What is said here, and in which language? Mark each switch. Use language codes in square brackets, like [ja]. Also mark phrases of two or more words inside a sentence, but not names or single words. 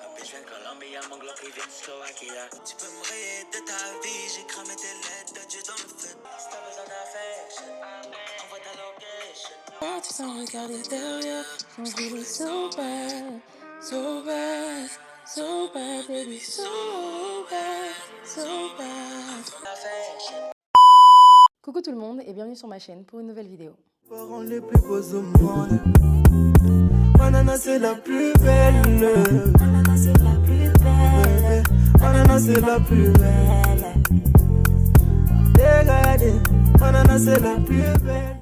[fr] Je viens de Colombie, mon Glock, il vient de Slovaquia. Tu peux me rayer de ta vie, j'ai cramé tes lettres d'adieu dans le feu. Si t'as besoin d'affection, envoie ta location. Moi, tu sens regarder derrière, son [en] really so bad, so bad, so bad, baby, so bad, so bad. [fr] Coucou tout le monde et bienvenue sur ma chaîne pour une nouvelle vidéo. Parents les plus beaux au monde. Manana c'est la plus belle. Manana c'est la plus belle. Manana c'est la plus belle. Regardez, Manana c'est la plus belle.